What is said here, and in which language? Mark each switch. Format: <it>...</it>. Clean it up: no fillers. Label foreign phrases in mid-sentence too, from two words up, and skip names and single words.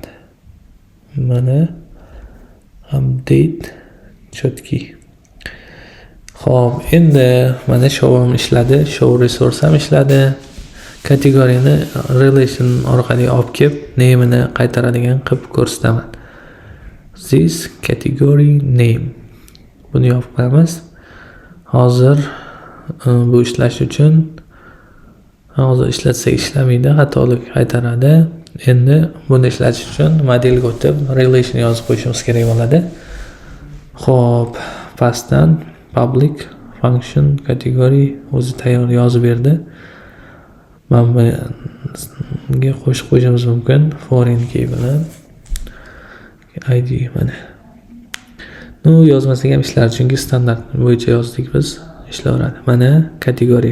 <uz>Mana update chotki. Xo'p, endi mana show ham ishladi,</uz> <en>show resource</en> <uz>ham ishladi. Kategoriyani relation orqali olib kelib, name'ini qaytaradigan qilib ko'rsataman.</uz> <en>This category name.</en> <uz>Buni yopib qo'yamiz. Hozir bu ishlash uchun hozir ishlatsak ishlamaydi, xatolik qaytaradi. Endi buni ishlatish uchun modelga o'tib relation yozib qo'yishimiz kerak bo'ladi. Xo'p, pastdan</uz> <en>public function category</en> <uz>o'zi tayyor yozib berdi. Mana bunga qo'shib qo'yishimiz mumkin</uz> <en>foreign key</en> <uz>bilan. ID mana. No, yozmasak ham ishlar, chunki standart bo'yicha yozdik biz, ishlaveradi. Mana kategoriya.</uz>